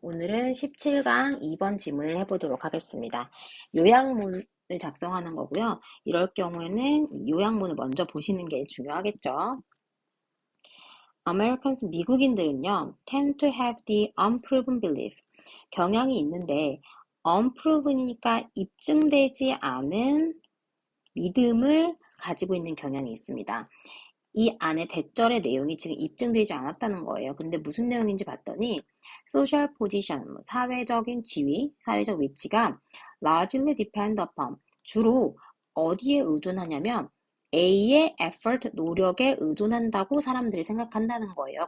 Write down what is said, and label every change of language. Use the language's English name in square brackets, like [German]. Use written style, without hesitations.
[Korean] 오늘은 17강 2번 지문을 해보도록 하겠습니다. 요약문을 작성하는 거고요. 이럴 경우에는 요약문을 먼저 보시는 게 중요하겠죠. [English] Americans, [Korean] 미국인들은요, [English] tend to have the unproven belief. [Korean] 경향이 있는데 unproven이니까 입증되지 않은 믿음을 가지고 있는 경향이 있습니다. 이 안에 대절의 내용이 지금 입증되지 않았다는 거예요. 근데 무슨 내용인지 봤더니 [English] social position, [Korean] 사회적인 지위, 사회적 위치가 [English] largely depend upon, [Korean] 주로 어디에 의존하냐면 A의 effort, 노력에 의존한다고 사람들이 생각한다는 거예요.